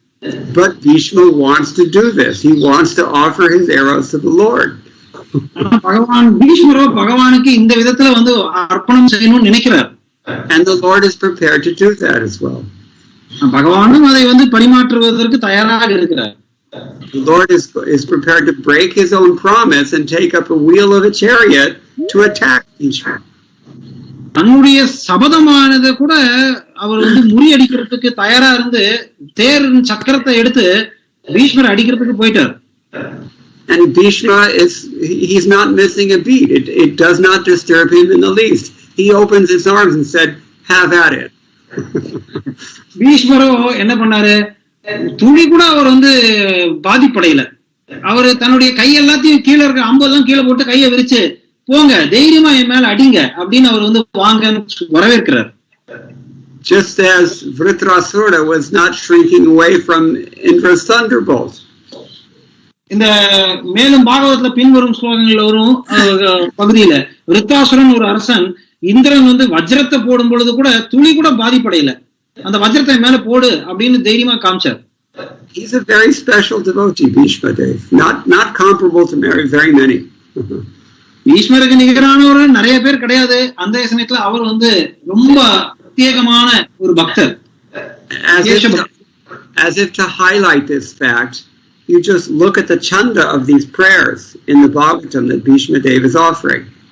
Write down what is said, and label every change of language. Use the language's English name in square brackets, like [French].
[English] But Bhishma wants to do this. He wants to offer his arrows to the Lord. [Tamil] பகவான் பீஷ்மரோ பகவானுக்கு இந்த விதத்துல வந்து அர்ப்பணம் செய்யணும்னு நினைக்கிறார். [English] And the Lord is prepared to do that as well. [Tamil] பகவானும் அதை வந்து பரிமாற்றுவதற்கு தயாராக இருக்கிறார். [English] The Lord is prepared to break his own promise and take up a wheel of a chariot to attack Bhishma. [Tamil] தன்னுடைய சபதமானதை கூட அவர் வந்து முறியடிக்கிறதுக்கு தயாரா இருந்து தேர் சக்கரத்தை எடுத்து பீஷ்மர் அடிக்கிறதுக்கு போயிட்டார். [English] And Bhishma he's not missing a beat. It does not disturb him in the least. He opens his arms and said, "Have at it." [Tamil] பீஷ்மரோ என்ன பண்ணாரு, துளி கூட அவர் வந்து பாதிப்படையில. அவரு தன்னுடைய கை எல்லாத்தையும் கீழே இருக்க அம்பெல்லாம் கீழே போட்டு கையை விரிச்சு போங்க தைரியமா என் மேல அடிங்க அப்படின்னு அவர் வந்து வாங்கன்னு வரவேற்கிறார். [English] Just as Vritrasura was not shrinking away from Indra's thunderbolt. [Tamil] இந்த மேலும் பாகவதத்துல பின்வரும் ஸ்லோகங்கள்ல வரும் பகுதியில விருத்தாசுரன் ஒரு அரசன் இந்திரன் வந்து வஜ்ரத்தை போடும் பொழுது கூட துளி கூட பாதிப்படையில அந்த வஜ்ரத்தை மேல போடு அப்படின்னு தைரியமா காமிச்சார். [English] He's a very special devotee, Bhishma Dev, not comparable to very many. [Tamil] ஈஸ்வருக்கு நிகரானவர் நிறைய பேர் கிடையாது. அந்த சமயத்துல அவர் வந்து ரொம்ப பிரத்யேகமான ஒரு பக்தர். [English] As if to highlight this fact, you just look at the chanda of these prayers in the Bhagavatam that Bhishma Dev is offering.